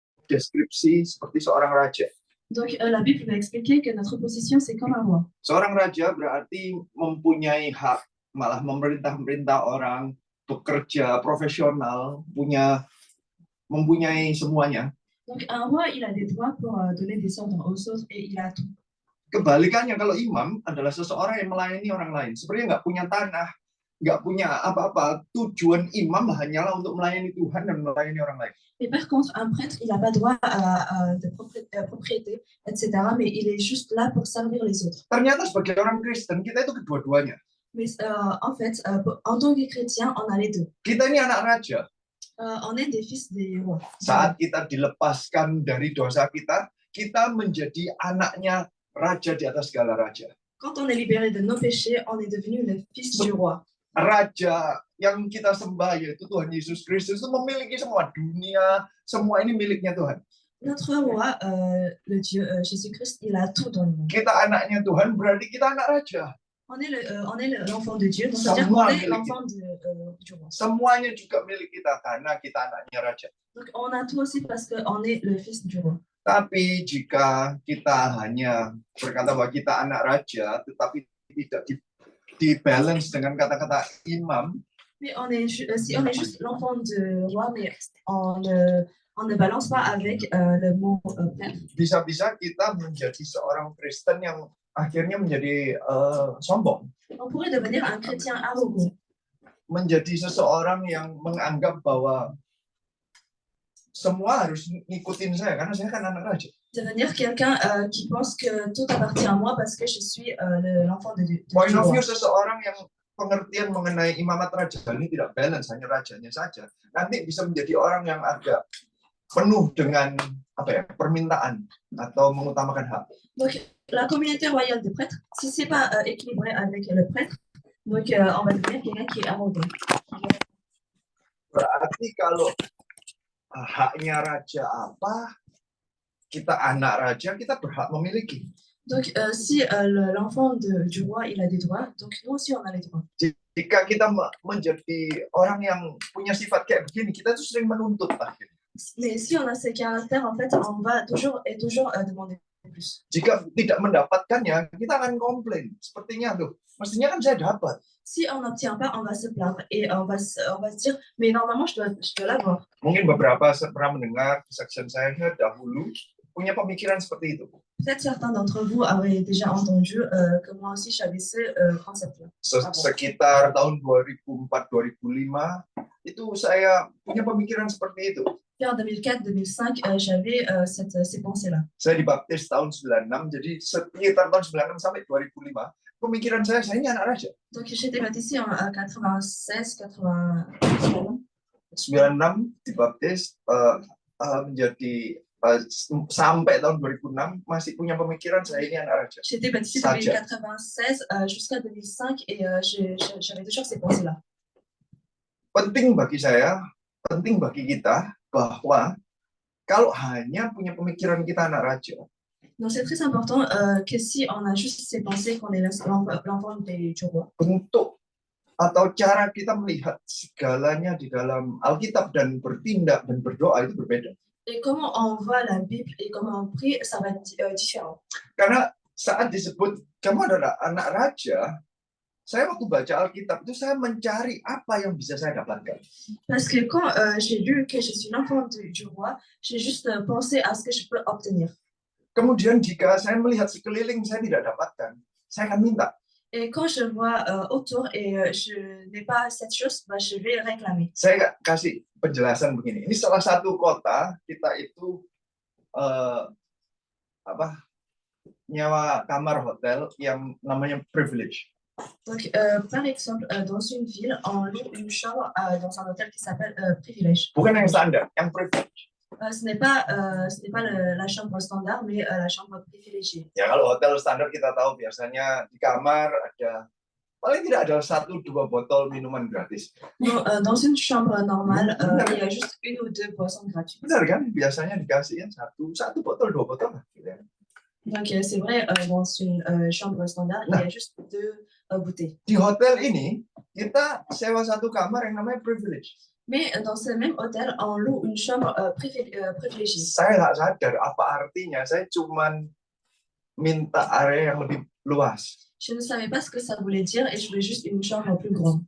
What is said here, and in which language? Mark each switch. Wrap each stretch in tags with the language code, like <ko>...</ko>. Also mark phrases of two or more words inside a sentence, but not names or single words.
<id>deskripsi seperti seorang raja.</id> <fr>Donc, la Bible va expliquer que notre position, c'est comme un roi.</fr> <id>Seorang raja berarti mempunyai hak, malah memerintah orang, bekerja profesional, mempunyai semuanya.</id> <fr>Donc, un roi, il a des droits pour donner des ordres aux autres et il a tout.</fr> <id>Kebalikannya, kalau imam adalah seseorang yang melayani orang lain, sepertinya nggak punya tanah, nggak punya apa-apa. Tujuan imam hanyalah untuk melayani Tuhan dan melayani orang lain.</id> <fr>Mais par contre, un prêtre, il n'a pas droit de propriété, etc. Mais il est juste là pour servir les autres.</fr> <id>Ternyata sebagai orang Kristen, kita itu kedua-duanya.</id> <fr>Mais en fait, en tant que chrétien, on a les deux.</fr> <id>Kita ini anak raja.</id> <fr>On est des fils des rois.</fr> <id>Saat kita dilepaskan dari dosa kita, kita menjadi anaknya raja di atas segala raja.</id> <fr>Quand on est libéré de nos péchés, on est devenu le fils du roi.</fr> <id>Raja yang kita sembah, yaitu Tuhan Yesus Kristus, itu memiliki semua dunia, semua ini miliknya Tuhan.</id> <fr>Notre roi, le Dieu Jésus-Christ, il a tout dans le monde.</fr> <id>Kita anaknya Tuhan, berarti kita anak raja.</id> <fr>On est l'enfant de Dieu, donc c'est-à-dire qu'on est l'enfant du roi.</fr> <id>Semuanya juga milik kita karena kita anaknya raja.</id> <fr>Donc on a tout aussi parce qu'on est le fils du roi.</fr> <id>Tapi jika kita hanya berkata bahwa kita anak raja, tetapi tidak di-balance dengan kata-kata imam,</id> <fr>mais si on est juste l'enfant du roi, mais on ne balance pas avec le mot père.</fr> <id>Bisa-bisa kita menjadi seorang Kristen yang akhirnya menjadi sombong.</id> <fr>On pourrait devenir un chrétien arrogant.</fr> <id>Menjadi seseorang yang menganggap bahwa semua harus ngikutin saya karena saya kan anak raja.</id> <fr>Devenir quelqu'un qui pense que tout appartient à moi parce que je suis l'enfant de Dieu.</fr> <en>Point of view</en> <id>seseorang yang pengertian mengenai imamat raja ini tidak balance, hanya rajanya saja. Nanti bisa menjadi orang yang agak penuh dengan permintaan atau mengutamakan hak.</id> <fr>Donc la communauté royale des prêtres, si c'est pas équilibré avec le prêtre, donc on va devenir quelqu'un qui est arrogant.</fr> <id>Berarti kalau haknya raja apa, kita anak raja, kita berhak memiliki.</id> <fr>Donc si l'enfant du roi il a des droits, donc nous aussi on a les droits.</fr> <id>Jika kita menjadi orang yang punya sifat kayak begini, kita tuh sering menuntut akhirnya.</id> <fr>Mais si on a ces caractères, en fait, on va toujours demander plus.</fr> <id>Jika tidak mendapatkannya, kita akan komplain. Sepertinya tuh, mestinya kan saya dapat.</id> <fr>Si on n'obtient pas, on va se plaindre et on va se dire, mais normalement je dois l'avoir.</fr> <id>Mungkin beberapa pernah mendengar kesaksian saya dahulu punya pemikiran seperti itu.</id> <fr>Peut-être certains d'entre vous avaient déjà entendu que moi aussi j'avais ce concept-là.</fr> <id>Sekitar tahun 2004-2005 itu saya punya pemikiran seperti itu.</id> <fr>En 2004-2005, j'avais ces pensées-là.</fr> <id>Saya dibaptis tahun 96, jadi sekitar tahun 96 sampai 2005, pemikiran saya ini anak raja.</id> <fr>Donc j'ai été baptisé en 96, 96.</fr> <id>96 dibaptis menjadi sampai tahun 2006 masih punya pemikiran saya ini anak raja.</id> <fr>J'ai été baptisé depuis 96 jusqu'à 2005 et j'avais toujours ces pensées-là.</fr> <id>Penting bagi saya, penting bagi kita bahwa kalau hanya punya pemikiran kita anak raja.</id> <fr>Donc c'est très important que si on a juste ces pensées qu'on est l'enfant du roi.</fr> <id>Bentuk atau cara kita melihat segalanya di dalam Alkitab dan bertindak dan berdoa itu berbeda.</id> <fr>Et comment on voit la Bible et comment on prie, ça va être différent.</fr> <id>Karena saat disebut kamu adalah anak raja, saya waktu baca Alkitab itu saya mencari apa yang bisa saya dapatkan.</id> <fr>Parce que quand j'ai lu que je suis l'enfant du roi, j'ai juste pensé à ce que je peux obtenir.</fr> <id>Kemudian jika saya melihat sekeliling saya tidak dapatkan, saya akan minta.</id> <fr>Et quand je vois autour et je n'ai pas cette chose, bah, je vais réclamer.</fr> <id>Saya kasih penjelasan begini. Ini salah satu kota kita itu nyawa kamar hotel yang namanya privilege.</id> <fr>Donc, par exemple, dans une ville, on loue une chambre dans un hôtel qui s'appelle Privilège.</fr> <id>Bukan yang standar, yang privilege.</id> <fr>Ce n'est pas la chambre standard, mais la chambre privilégiée.</fr> <id>Ya kalau hotel standar kita tahu biasanya di kamar ada paling tidak ada 1-2 botol minuman gratis.</id> <fr>Dans une chambre normale, il y a juste 1 ou 2 boissons gratuites.</fr> <id>Benar kan? Biasanya dikasih satu botol, 2 botol.</id> <fr>Donc c'est vrai, dans une chambre standard, il y a juste 2 bouteilles.</fr> <id>Di hotel ini kita sewa satu kamar yang namanya privilege.</id> <fr>Mais dans ce même hôtel, on loue une chambre privilégiée.</fr> <id>Saya nggak sadar apa artinya. Saya cuman minta area yang lebih luas.</id> <fr>Je ne savais pas ce que ça voulait dire et je voulais juste une chambre plus grande.</fr>